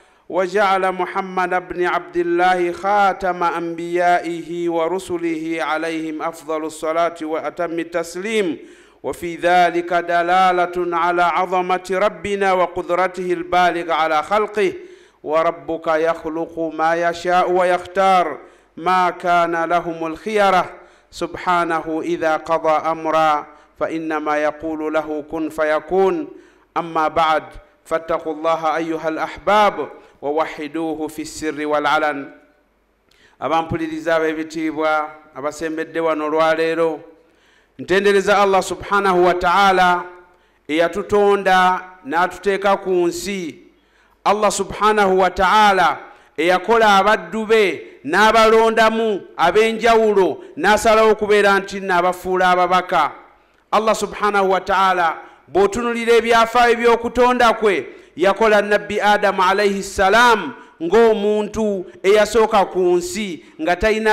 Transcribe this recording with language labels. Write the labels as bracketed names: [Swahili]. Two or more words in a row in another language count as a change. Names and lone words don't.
[Arabic] وجعل محمد بن عبد الله خاتم أنبيائه ورسله عليهم أفضل الصلاة وأتم التسليم وفي ذلك دلالة على عظمة ربنا وقدرته البالغ على خلقه وربك يخلق ما يشاء ويختار ما كان لهم الخيرة سبحانه إذا قضى أمرا فإنما يقول له كن فيكون أما بعد فاتقوا الله أيها الأحباب ووحدوه في السر والعلن [Ganda] abampuliriza ab'ebitiibwa abasembedde wano olwaleero ntendereza [Arabic] الله سبحانه وتعالى [Ganda] eyatutonda n'atuteeka ku nsi [Arabic] الله سبحانه وتعالى [Ganda] eyakola abaddu be n'abalondamu ab'enjawulo n'asalawo okubeera nti n'abafuula ababaka [Arabic] الله سبحانه وتعالى [Ganda] bw'otunulira ebyafaayo by'okutonda kwe yakola nabbi Adamu [Arabic] عليه السلام [Ganda] ng'omuntu eyasooka ku nsi nga talina